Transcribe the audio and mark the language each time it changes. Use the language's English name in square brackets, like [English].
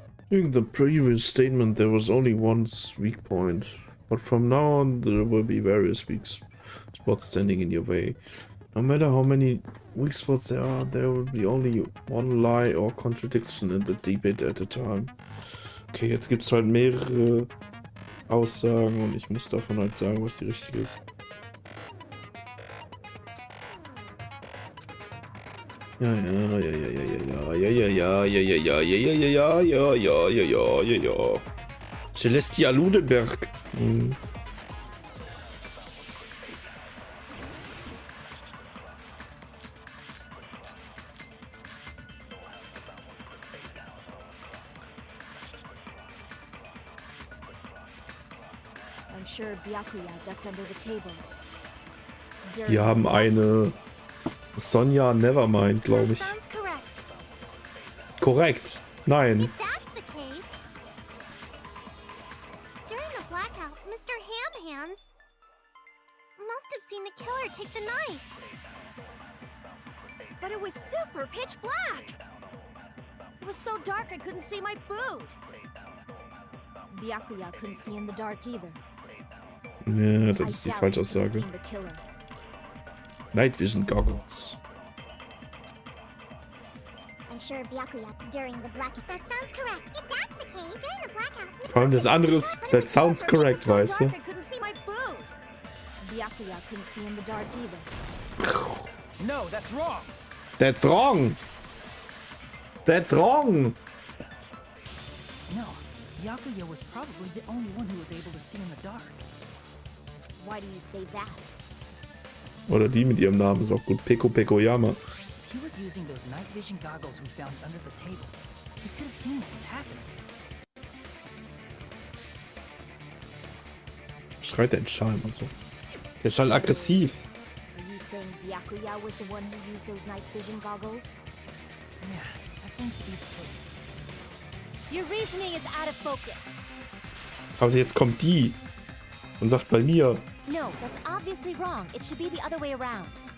[English] During the previous statement, there was only one weak point, but from now on, there will be various weak spots standing in your way. No matter how many weak spots there will be only one lie or contradiction in the debate at a time. [German] Okay, jetzt gibt es halt mehrere Aussagen und ich muss davon halt sagen, was die richtige ist. Ja. [English] Celestia Ludenberg. I'm sure Byakuya ducked under the table. [German] Wir haben eine Sonja Nevermind, glaube ich. [English] Sounds correct. [German] Korrekt. Nein. [English] If that's the case, during the blackout, Mr. Hamhands must have seen the killer take the knife. But it was super pitch black! It was so dark I couldn't see my food. Byakuya couldn't see in the dark either. [German] Ja, das ist die Falschaussage. [English] Night Vision Goggles. I'm sure Byakuya during the blackout. That sounds correct. If that's the case, during the blackout. [German] Vor allem das andere ist, [English] that sounds correct, [German] weißt du? [English] I couldn't see my food. Byakuya couldn't see in the dark either. No, that's wrong. That's wrong. That's wrong. No, Byakuya was probably the only one who was able to see in the dark. Why do you say that? [German] Oder die mit ihrem Namen ist auch gut. [English] Peko Pekoyama. He was using those night vision goggles we found under the table. He could have seen what was happening. [German] Schreit der Schal immer so. Der ist halt aggressiv. [English] Are you saying Byakuya was the one who used those night vision goggles? Yeah, that seems to be the case. Your reasoning is out of focus. [German] Aber jetzt kommt die und sagt bei mir. [English] No, that's obviously wrong. It should be the other way around.